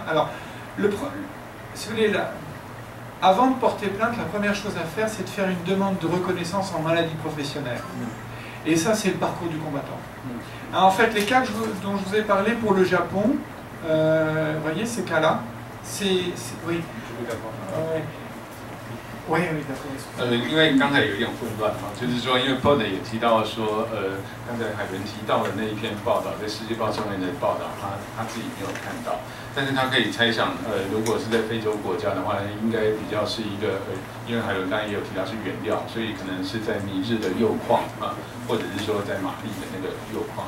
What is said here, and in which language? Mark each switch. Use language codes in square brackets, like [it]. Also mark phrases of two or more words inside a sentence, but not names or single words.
[fr] Alors, si vous voulez, avant de porter plainte, la première chose à faire, c'est de faire une demande de reconnaissance en maladie professionnelle. Et ça, c'est le parcours du combattant. Alors, en fait, les cas dont je vous ai parlé pour le Japon, vous voyez ces cas-là, oui. oui， [zh] 因为刚才有一点混乱哈，就是说，因为 Paul 也提到说，刚才海伦提到的那一篇报道，在《世界报》上面的报道，他自己没有看到，但是他可以猜想，如果是在非洲国家的话，应该比较是一个，因为海伦刚才也有提到是原料，所以可能是在尼日的铀矿啊，或者是说在马利的那个铀矿。